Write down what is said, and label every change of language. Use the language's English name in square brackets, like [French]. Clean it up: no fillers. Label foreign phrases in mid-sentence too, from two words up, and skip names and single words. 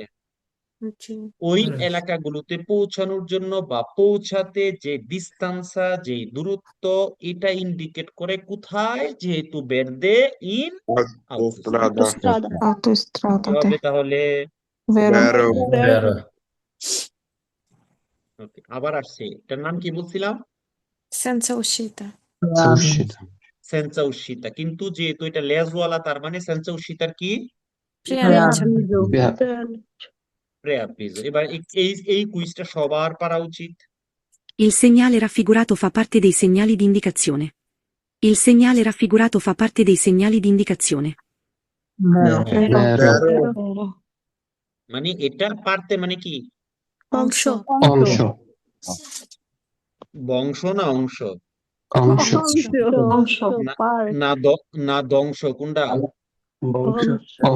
[Bangla] ওই এলাকাগুলোতে পৌঁছানোর জন্য বা পৌঁছাতে যে ডিস্তান্সা যে দূরত্ব এটা ইন্ডিকেট করে কোথায়? যেহেতু বেরদে ইন autostrada autostrada হবে তাহলে বেরো Okay, আবার আসছে, এটার নাম কি বলছিলাম? [Italian] senza uscita senza uscita, [Bangla] কিন্তু যেহেতু এটা লেজওয়ালা তার মানে সেন্সা উশিতার কি? প্রেয়াভিজো। এবার এই কুইজটা সবার পারা উচিত। [Italian] Il segnale raffigurato fa parte dei segnali di indicazione. Il segnale raffigurato fa parte dei segnali di indicazione. [Bangla] মানে এটা পারতে মানে কি? অংশ অংশ বংশ না অংশ? অংশ না ধ্বংস কোনটা?